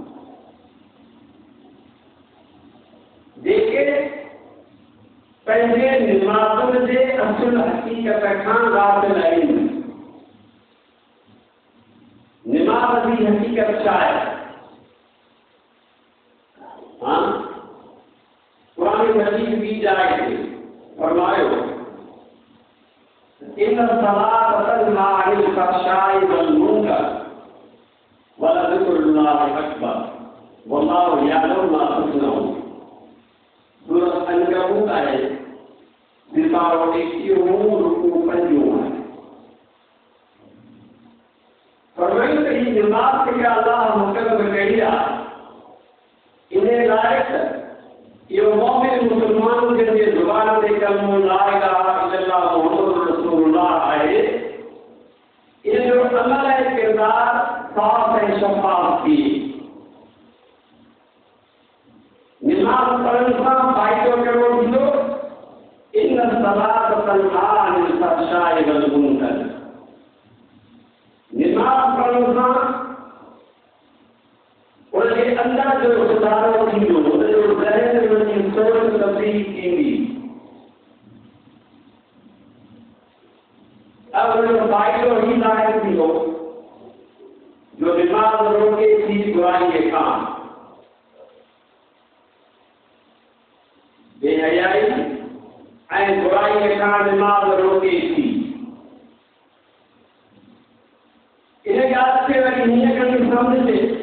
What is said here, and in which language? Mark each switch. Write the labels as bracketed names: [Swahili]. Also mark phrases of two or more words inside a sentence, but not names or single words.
[Sindhi] जेके पंहिंजे निमाज़ुनि जे असुल हक़ीक़त खां गाफ़िल आहिनि निमाज़ जी हक़ीक़त छा आहे हाँ क़ुरान मजीद बि जाइ ते फरमायो [Arabic] إن الصلاة تنهى عن الفحشاء والمنكر ولذكر الله أكبر والله يعلم ما تصنعون [Sindhi] सूरत अनकबूत आहे सिपारो 21 रुकू 5 आहे फरमायो त ही निमाज़ खे अल्लाह मुक़रर कई आहे इन लाइ इहो मोमिन मुसलमान जंहिंजे ज़ुबान ते कलमो [Arabic] لا إله إلا الله محمد رسول الله [Sindhi] आहे इन जो अमल ऐं किरदार साफ़ ऐं शफ़ाफ़ थी निमाज़ पढ़ण सां फ़ाइदो कहिड़ो थींदो [Arabic] إن الصلاة تنهى عن الفحشاء والمنكر [Sindhi] निमाज़ पढ़ण सां उनके अंदर जो सुधारो थींदो उनजो ज़हन उनजी सोच तब्दील थींदी अब उनजो फ़ाइदो ही ज़ाहिर थींदो जो निमाज़ रोके थी बुराईअ खां बेहयाई ऐं बुराईअ खां निमाज़ रोके थी इन ॻाल्हि खे वरी हीअं कॾहिं सम्झजे